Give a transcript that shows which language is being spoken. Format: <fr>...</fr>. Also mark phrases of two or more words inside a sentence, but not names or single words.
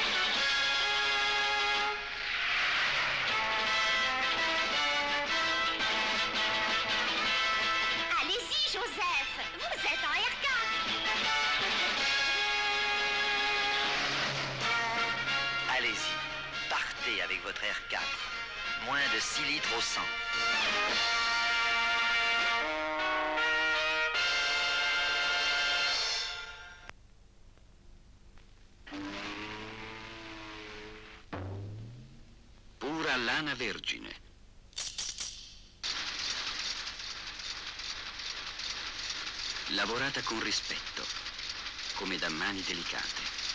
<fr>Allez-y, Joseph, vous êtes en R4. Allez-y, partez avec votre R4. Moins de 6 litres au 100.</fr> <it>Pura lana vergine. Lavorata con rispetto, come da mani delicate.</it>